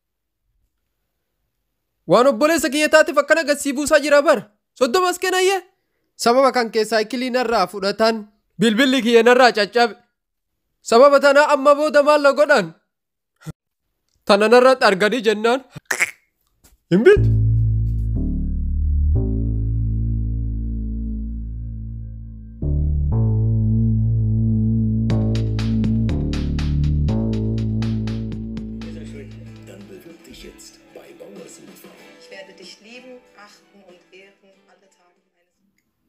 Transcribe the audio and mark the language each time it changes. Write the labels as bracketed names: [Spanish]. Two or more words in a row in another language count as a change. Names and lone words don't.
[Oromo] Waan obboleessa kiyya taatiif akkana agarsiisuu buusaa jira bara. 30 as kennayyee. Sababa kan keessaa saayikilii narraa fudhatan bilbilli kiyya narraa caccabe. Sababa tanaa amma booda maal na godhan? Tana narratti arganii jennaan. Hin bitu. [German] Ich werde dich lieben, achten und ehren alle Tage meines Lebens.